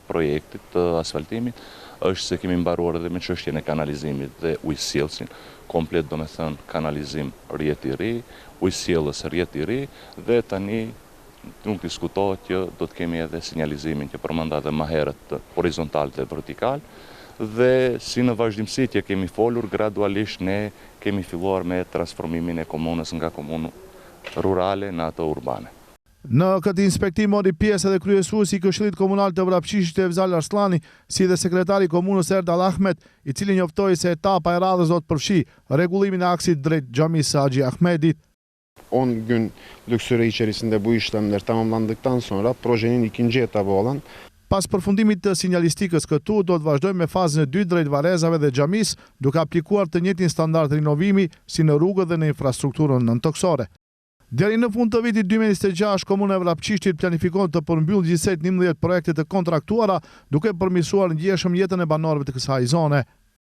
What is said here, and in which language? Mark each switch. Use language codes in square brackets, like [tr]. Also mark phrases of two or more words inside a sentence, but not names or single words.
[sq] projektit të asfaltimit, është se kemi mbaruar edhe me çështjen e kanalizimit dhe ujësjellsin, komplet domethënë kanalizim rrjet i ri, ujësjellës rrjet i ri dhe tani nuk diskutohet që do të kemi edhe sinjalizimin që përmenda edhe më herët horizontal dhe vertikal dhe si në vazhdimsi që kemi folur gradualisht ne kemi filluar me transformimin e komunës nga komunë rurale në ato urbane. Në këtë inspektim mori pjesë edhe kryesuesi i Këshillit Komunal të Vrapçishtit Evzal Arslani, si dhe sekretari i komunës Erdal Ahmet, i cili njoftoi se etapa e radhës do të përfshi rregullimin e aksit drejt xhamisë Haxhi Ahmedit. [tr] 10 gün lük süre içerisinde bu işlemler tamamlandıktan sonra projenin ikinci etabı olan [sq] Pas përfundimit të sinjalistikës këtu, do të vazhdojmë me fazën e dytë drejt varezave dhe xhamisë, duke aplikuar të njëjtin standard rinovimi si në rrugët dhe në infrastrukturën nëntoksore. Deri në fund të vitit 2026, Komuna e Vrapçishtit planifikon të përmbyllë gjithsej 11 projekte të kontraktuara, duke përmirësuar ndjeshëm jetën e banorëve të kësaj zone.